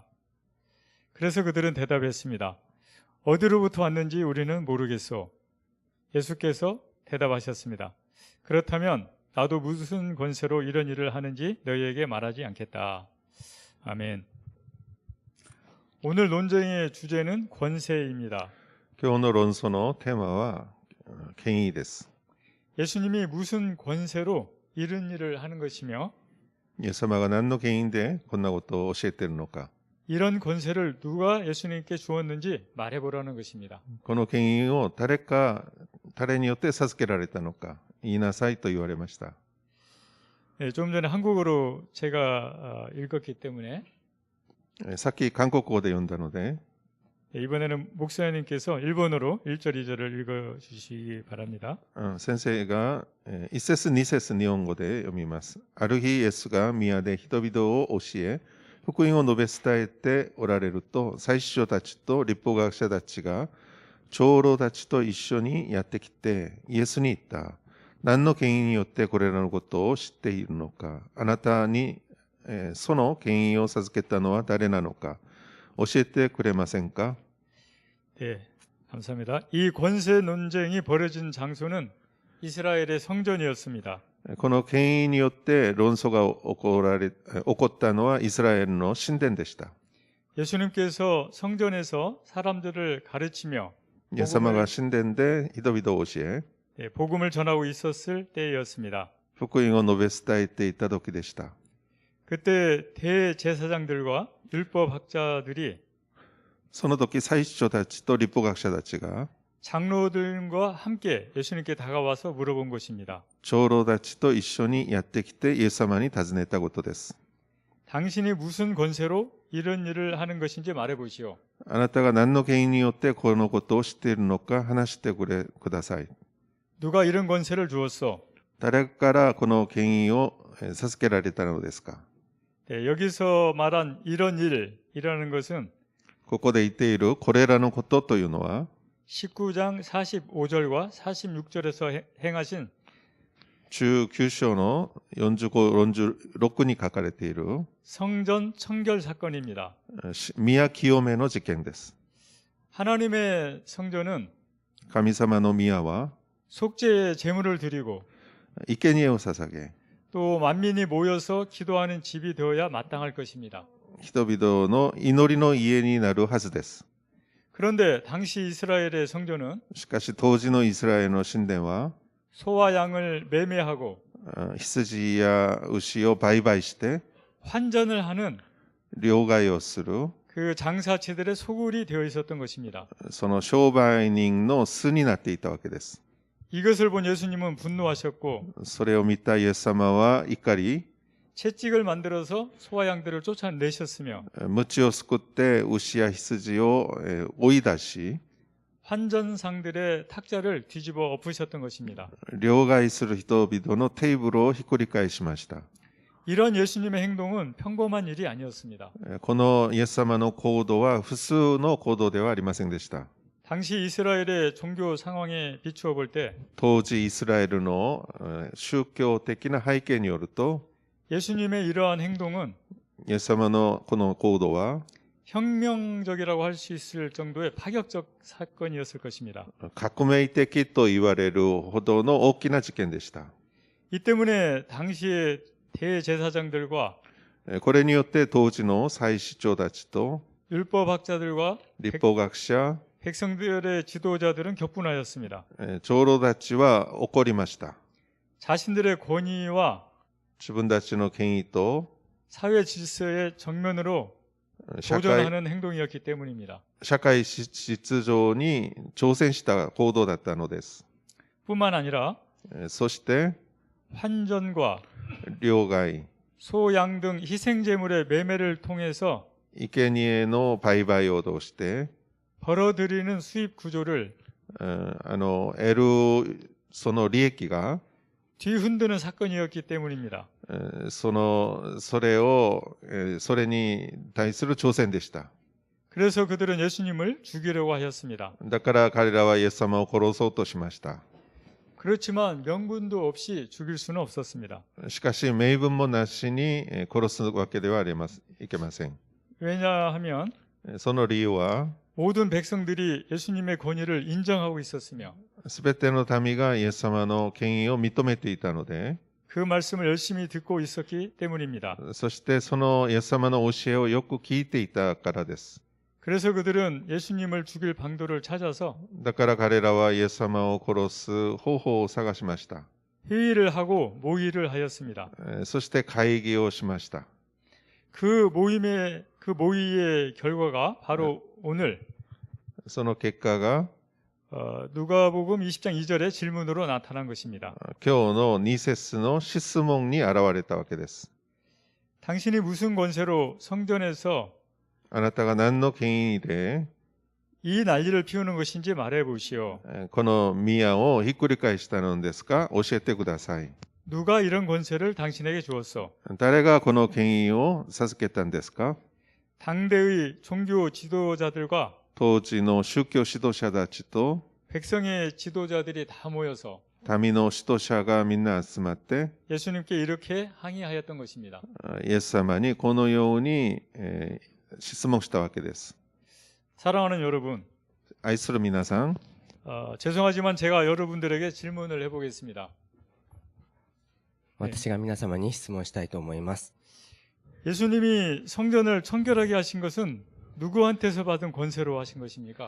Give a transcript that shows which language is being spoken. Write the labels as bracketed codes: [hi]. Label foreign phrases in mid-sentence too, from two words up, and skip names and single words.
[ko] 그래서 그들은 대답했습니다. 어디로부터 왔는지 우리는 모르겠소. 예수께서 대답하셨습니다. 그렇다면 나도 무슨 권세로 이런 일을 하는지 너희에게 말하지 않겠다. 아멘. 오늘 논쟁의 주제는 권세입니다. [ja] 今日の論争のテーマは権威です。 [ko] 예수님이 무슨 권세로 이런 일을 하는 것이며 [ja] イエス様が何の権威でこんなことを教えているのか、 [ko] 이런 권세를 누가 예수님께 주었는지 말해보라는 것입니다. [ja] この権威を誰によって授けられたのか言いなさいと言われました。 [ko] 네, 좀 전에 한국어로 제가 읽었기 때문에 [ja] さっき韓国語で読んだので、 [ko] 이번에는 목사님께서 일본어로 1절, 2절을 읽어주시기 바랍니다. [ja] 先生が1節2節日本語で読みます。ある日イエスが宮で人々を教え、福音を述べ伝えておられると、祭司長たちと律法学者たちが長老たちと一緒にやってきて、イエスに言った。何の権威によってこれらのことを知っているのか。あなたにその権威を授けたのは誰なのか。教えてくれませんか。 [ko] 네, 감사합니다. 이 권세 논쟁이 벌어진 장소는 이스라엘의 성전이었습니다. [ja] この権威によって論争が起こったのはイスラエルの神殿でした。 [ko] 예수님께서 성전에서 사람들을 가르치며 [ja] イエス様が神殿で人々を教え、 [ko] 복음을 전하고 있었을 때였습니다. [ja] 福音を述べ伝えていた時でした。 [ko] 그때 대제사장들과 율법학자들이 [ja] その時祭司長たちと律法学者たちが [ko] 장로들과 함께 예수님께 다가와서 물어본 것입니다. [ja] 長老たちと一緒にやってきてイエス様に尋ねたことです。 [ko] 당신이 무슨 권세로 이런 일을 하는 것인지 말해보시오. [ja] あなたが何の権威によってこのことを知っているのか話してください。 [ko] 누가 이런 권세를 주었어? [ja] 誰からこの権威を授けられたのですか。 [ko] 네, 여기서 말한 이런 일이라는 것은 [ja] ここで言っているこれらのことというのは [ko] 19장 45절과 46절에서 행하신 [ja] 19 章の45、46に書かれている [ko] 성전 청결 사건입니다. [ja] 宮清めの事件です。 [ko] 하나님의 성전은 [ja] 神様の宮は [ko] 속죄의 제물을 드리고 [ja] 生贄を捧げ、 [ko] 또 만민이 모여서 기도하는 집이 되어야 마땅할 것입니다. [ja] 人々の祈りの家になるはずです。 [ko] 그런데 당시 이스라엘의 성전은 [ja] しかし当時のイスラエルの神殿は [ko] 소와 양을 매매하고 [ja] 羊や牛を売買して [ko] 환전을 하는 [ja] 両替をする [ko] 그 장사체들의 소굴이 되어 있었던 것입니다. [ja] その商売人の巣になっていたわけです。 [ko] 이것을 본 예수님은 분노하셨고 [ja] それを見たイエス様は怒り、 [ko] 채찍을 만들어서 소와 양들을 쫓아내셨으며 [ja] 鞭をすくって牛や羊を追い出し、 [ko] 환전상들의 탁자를 뒤집어 엎으셨던 것입니다. [ja] 両替する人々のテーブルをひっくり返しました。 [ko] 이런 예수님의 행동은 평범한 일이 아니었습니다. [ja] このイエス様の行動は普通の行動ではありませんでした。 [ko] 당시 이스라엘의 종교 상황에 비추어 볼 때 [ja] 当時イスラエルの宗教的な背景によると、 [ko] 예수님의 이러한 행동은 [ja] イエス様のこの行動は [ko] 혁명적이라고 할 수 있을 정도의 파격적 사건이었을 것입니다. [ja] 革命的と言われるほどの大きな事件でした。 [ko] 이 때문에 당시의 대제사장들과 [ja] これによって当時の祭司長たちと [ko] 율법학자들과 [ja] 立法学者、 [ko] 백성들의 지도자들은 격분하였습니다. [ja] 長老たちは怒りました。 [ko] 자신들의 권위와 [ja] 自分たちの権威と [ko] 사회 질서의 정면으로 [ja] 社会 [ko] 도전하는 행동이었기 때문입니다. [ja] 秩序に挑戦した行動だったのです。 [ko] 뿐만 아니라 [ja] そして [ko] 환전과 [ja] 両替、 [ko] 소, 양 등 희생제물의 매매를 통해서 [ja] 生贄の売買を通して [ko] 벌어들이는 수입 구조를 [ja] 得るその利益が [ko] 뒤흔드는 사건이었기 때문입니다. [ja] それに対する挑戦でした。 [ko] 그래서 그들은 예수님을 죽이려고 하였습니다. [ja] だから彼らはイエス様を殺そうとしました。 [ko] 그렇지만 명분도 없이 죽일 수는 없었습니다. [ja] しかし名分もなしに殺すわけではいけません。 [ko] 왜냐하면 [ja] その理由は [ko] 모든 백성들이 예수님의 권위를 인정하고 있었으며 [ja] すべての民がイエス様の権威を認めていたので、 [ko] 그 말씀을 열심히 듣고 있었기 때문입니다. [ja] そしてそのイエス様の教えをよく聞いていたからです。 [ko] 그래서 그들은 예수님을 죽일 방도를 찾아서 [ja] だから彼らはイエス様を殺す方法を探しました。 [ko] 회의를 하고 모의를 하였습니다. [ja] そして会議をしました。 [ko] 그 모의의 결과가 바로 오늘 [ja] その結果が [ko] 누가복음 20장 2절의 질문으로 나타난 것입니다. [ja] 今日の2節の質問に現れたわけです。 [ko] 당신이 무슨 권세로 성전에서 [ja] あなたが何の権威で [ko] 이 난리를 피우는 것인지 말해 보시오. [ja] この宮をひっくり返したのですか、教えてください。 [ko] 누가 이런 권세를 당신에게 주었소? [ja] 誰がこの権威を授けたんですか。 [ko] 당대의 종교 지도자들과 [ja] 当時の宗教指導者たちと [ko] 백성의 지도자들이 다 모여서 [ja] 民の指導者がみんな集まって [ko] 예수님께 이렇게 항의하였던 것입니다. [ja] イエス様にこのように質問したわけです。 [ko] 사랑하는 여러분, [ja] 愛する皆さん、 [ko] 죄송하지만 제가 여러분들에게 질문을 해보겠습니다. [ja] 私が皆様に質問したいと思います。 [ko] 예수님이 성전을 청결하게 하신 것은 누구한테서 받은 권세로 하신 것입니까?